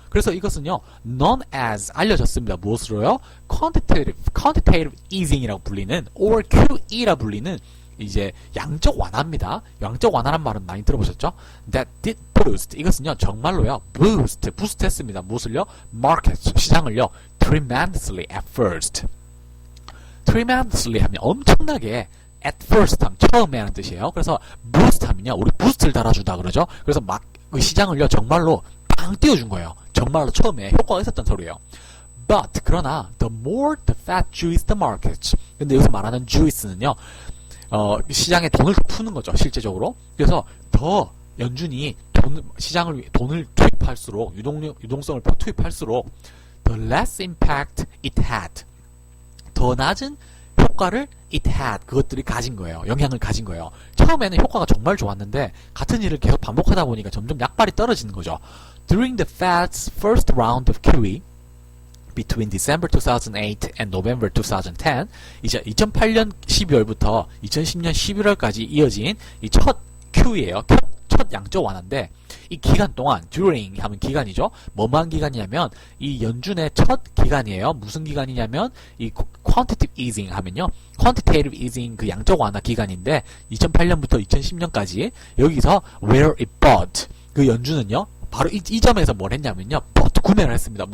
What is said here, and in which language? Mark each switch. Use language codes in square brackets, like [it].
[ko] 그래서 이것은요, [en] known as [ko] 알려졌습니다. 무엇으로요? quantitative easing이라고 불리는, or QE라 불리는 이제 양적 완화입니다. 양적 완화란 말은 많이 들어보셨죠? [en] That did boost. [ko] 이것은요, 정말로요, boost 했습니다. 무엇을요? [en] market, [ko] 시장을요, [en] tremendously at first. [ko] tremendously 하면 엄청나게, [en] at first [ko] 하면 처음에 하는 뜻이에요. 그래서 boost 하면요, 우리 부스트를 달아주다 그러죠. 그래서 막 그 시장을요, 정말로 빵 띄워준 거예요. 정말로 처음에 효과가 있었던 소리예요. [en] But [ko] 그러나 [en] the more the fat juice the market. [ko] 근데 여기서 말하는 juice는요, 시장에 돈을 푸는 거죠, 실제적으로. 그래서 더 연준이 돈을 투입할수록, 유동성을 투입할수록 [en] the less impact it had. [ko] 더 낮은 효과를 [en] it had, [ko] 그것들이 가진 거예요. 영향을 가진 거예요. 처음에는 효과가 정말 좋았는데 같은 일을 계속 반복하다 보니까 점점 약발이 떨어지는 거죠. [en] During the Fed's first round of QE between December 2008 and November 2010, [ko] 이제 2008년 12월부터 2010년 11월까지 이어진 이 첫 QE예요. 첫 양적 완화인데, 이 기간 동안, during 하면 기간이죠. 뭐만 기간이냐면 이 연준의 첫 기간이에요. 무슨 기간이냐면 이 quantitative easing 하면요, quantitative easing 그 양적 완화 기간인데, 2008년부터 2010년까지 여기서 [en] where it bought, [ko] 그 연준은요, 바로 이 점에서 뭘 했냐면요, 구매를 했습니다.